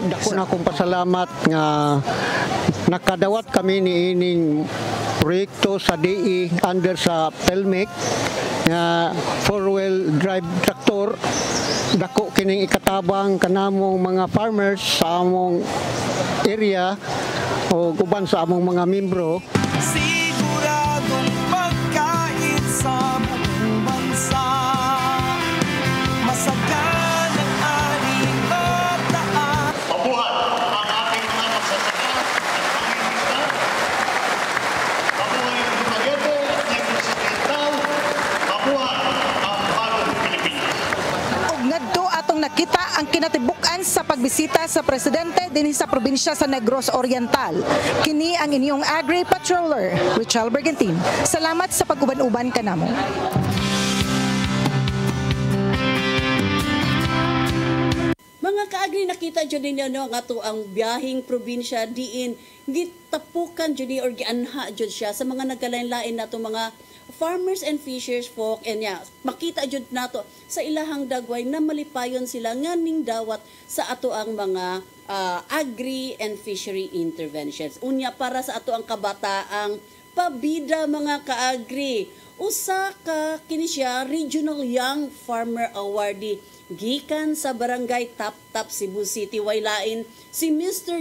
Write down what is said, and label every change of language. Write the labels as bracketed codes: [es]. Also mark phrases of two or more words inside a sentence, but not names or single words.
[ceb] Dako na akong pasalamat nga nakadawat kami ni ining proyekto sa DE under sa Pelmec nga [en] four-wheel drive [ceb] traktor. Dako kining ikatabang kanamong mga farmers sa among area o uban sa among mga membro. [tl] Siguradong pagkain sa buong bansa, masagan ang ating bataan. Mabuhat ang ating mga magsasaka at pangingita. Mabuhay ang Dumaguete at Negros Oriental. Mabuhat ang bagong Pilipinas. [ceb] Og ngadto atong nakita ang kinatibuk-an sa pagbisita sa presidente dinhi sa probinsya sa Negros Oriental. Kini ang inyong Agri Patroller, Richelle Bergantin. Salamat sa pag-uban-uban kanamo. Mga kaagri, nakita dyan ninyo no, nga to ang biyahing probinsya diin gitapukan dyan or gianha dyan siya sa mga nagkalain-lain na to mga farmers and [en] fishers folk [ceb] and makita dyan nato sa ilahang dagway na malipayon sila nga ning dawat sa ato ang mga [en] agri and fishery interventions. [ceb] Unya para sa ato ang kabataang pabida mga kaagri. Usa ka kini siya [en] Regional Young Farmer Awardee [ceb] gikan sa Barangay Tap-Tap, Cebu City, waylain si Mr.